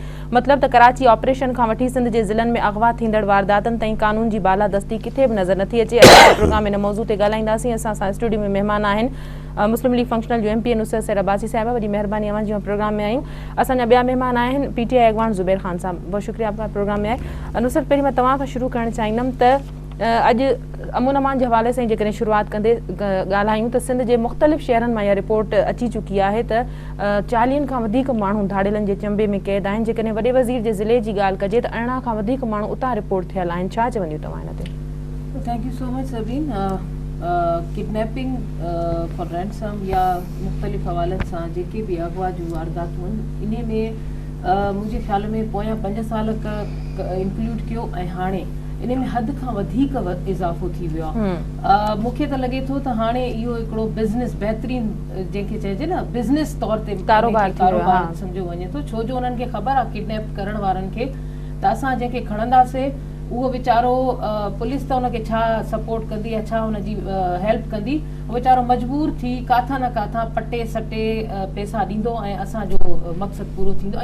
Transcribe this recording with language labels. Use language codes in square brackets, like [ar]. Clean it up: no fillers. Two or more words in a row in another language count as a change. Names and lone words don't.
[sd] मतिलबु त कराची ऑपरेशन खां वठी सिंध जे ज़िलनि में अगवा थींदड़ वारदातनि ताईं कानून जी बालादस्ती किथे बि नज़र नथी अचे। अॼु प्रोग्राम हिन मौज़ू ते ॻाल्हाईंदासीं। असां सां स्टूडियो में महिमान आहिनि मुस्लिम लीग फंक्शनल जो MP नुसरत सैर अब्बासी साहिबा, वॾी महिरबानी अवां जी प्रोग्राम में आयूं। असांजा ॿिया महिमान आहिनि PTI अॻवान ज़ुबैर ख़ान साहब, [ur] بہت شکریہ آپ کا پروگرام میں آئے. [sd] नुसरत, पहिरीं मां तव्हां खां शुरू करणु चाहींदमि त अॼु अमन अमान जे हवाले सां जेकॾहिं शुरूआत कंदे ॻाल्हायूं त सिंध जे मुख़्तलिफ़ शहरनि मां इहा रिपोर्ट अची चुकी आहे त 40 खां वधीक माण्हू धाड़ेलनि जे चंबे में क़ैद आहिनि। जेकॾहिं वॾे वज़ीर जे ज़िले जी ॻाल्हि कजे त 18 खां वधीक माण्हू उतां रिपोर्ट थियल आहिनि। छा चवंदियूं तव्हां हिन ते? [en] Thank you so much Sabeen. kidnapping for ransom [sd] या मुख़्तलिफ़ हवालनि सां जेके बि अगवा जूं वारदातूं आहिनि, इन में मुंहिंजे ख़्याल में पोयां 5 साल इंक्लूड कयो ऐं हाणे इन में हद खां वधीक इज़ाफ़ो थी वियो आहे। मूंखे त लॻे थो त हाणे इहो हिकिड़ो बिज़नेस बहितरीन जंहिंखे चइजे न बिज़नेस तौर ते कारोबार सम्झो वञे थो, छो जो उन्हनि खे ख़बर आहे किडनैप करण वारनि खे त असां जंहिंखे खणंदासीं उहो वीचारो पुलिस त उनखे छा सपोर्ट कंदी या छा हुनजी हेल्प कंदी, उहो वीचारो मजबूर थी काथां न काथां पटे सटे पैसा ॾींदो ऐं असांजो मक़सदु पूरो थींदो।